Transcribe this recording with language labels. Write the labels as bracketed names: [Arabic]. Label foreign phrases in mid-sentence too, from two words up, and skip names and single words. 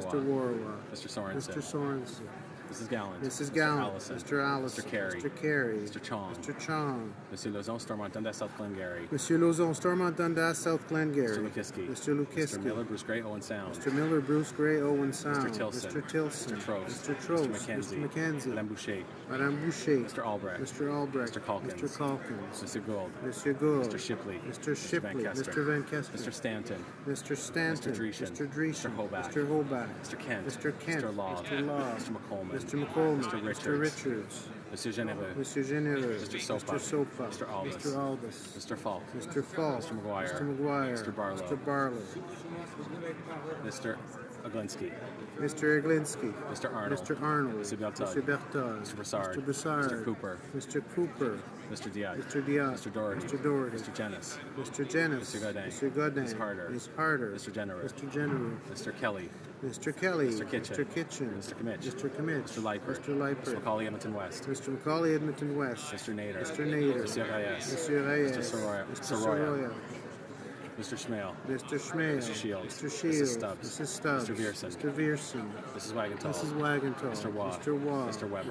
[English] Mr. Warwa. Mr. Sorensen. Mr. Sorensen. Mrs. Gallant. Mrs. Mr. Gallant. Allison. Mr. Allison. Mr. Carey. Mr. Carey. Mr. Chong. Mr. Chong. Monsieur Lozon, Stormont, Dundas, South Glengarry. Monsieur Lozon, Stormont, Dundas, South Glengarry. Mr. Lukiski. Mr. Lukiski. Mr. Miller, Bruce Gray, Owen Sound. Mr. Miller, Bruce Gray, Owen Sound. Mr. Tilson. Mr. Tilson. Mr. Trost. Mr. Trost. Mr. McKenzie. Mr. McKenzie. Madame Boucher. Madame Boucher. Mr. Albrecht. Mr. Albrecht. Mr. Calkins. Mr. Calkins. Mr. Gould. Mr. Gould. Mr. Shipley. Mr. Shipley. Van Kester. Mr. Van Kester. Mr. Stanton. Mr. Stanton. Mr. Dreeshen. Mr. Dreeshen. Mr. Hoback. Mr. Hoback. Mr. Kent. Mr. Kent. Mr. Law. Mr. Law. Mr. McColeman. Mr. McColeman. Mr. Richards. Mr. Richards. Monsieur Généreux. Mr. Généreux. Mr. Sopa. Mr. Sopa. Mr. Albus. Mr. Albus. Mr. Falk. Mr. Falk. Mr. McGuire. Mr. McGuire. Mr. Barlow. Mr. Barlow. Mr. Oglinski. Mr. Eglinski. Mr. Arnold. Mr. Arnold. Mr. Berthold. Mr. Berthold. Mr. Broussard. Mr. Broussard. Mr. Cooper. Mr. Cooper. Mr. Diak. Mr. Diak. Mr. Doherty. Mr. Doherty. Mr. Jennis. Mr. Jennis. Mr. Godin. Mr. Godin. Ms. Harder. Ms. Harder. Mr. Jennerer. Mr. Jennerer. Mr. Kelly. Mr. Kelly. Mr. Kitchen. Mr. Kitchen. Mr. Kimmich. Mr. Kimmich. Mr. Leipert. Mr. Leipert. Mr. Macaulay, Edmonton West. Mr. Macaulay, Edmonton West. Mr. Nader. Mr. Nader. Monsieur Reyes. Monsieur Reyes. Mr. Soroya. Mr. Soroya. Soroya. Mr. Schmale. Mr. Schmale. Mr. Shields. Mr. Shields. Mrs. Stubbs. Mrs. Stubbs. Mr. Vierson. Mr. Vierson. Mrs. Wagenthal. Mrs. Wagenthal. Mr. Waugh. Mr. Waugh. Mr. Weber.